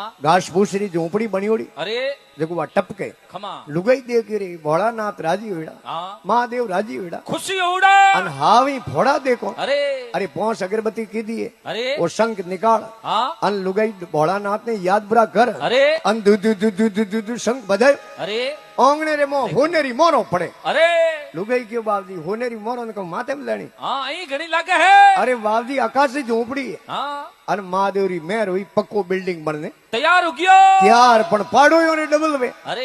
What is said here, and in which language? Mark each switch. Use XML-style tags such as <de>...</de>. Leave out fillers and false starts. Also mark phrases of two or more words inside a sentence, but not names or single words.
<mwr>घास फूस री झोपड़ी बनियोड़ी अरे देखो वा टपके खमा लुगाई देख रे भोलानाथ राजी होड़ा महादेव राजी होड़ा खुशी होड़ा अन हावी फोड़ा देखो अरे 5 अगरबत्ती की दिए अरे वो शंख निकाल अन लुगाई भोलानाथ ने याद बुरा कर अरे अन दु दु दु दु दु दु शंख बजाए अरे ओंगने रे मो होनेरी मोरो पड़े अरे लुगाई क्यों बाबजी होनेरी मोरो ने को माथे में लेनी यही घड़ी लागे है अरे बाबजी आकाश से झोपड़ी है अन महादेव री मेहर हुई पक्को बिल्डिंग बनने तैयार हो गया तैयार पण पाड़ो यो ने डबल में अरे</mwr>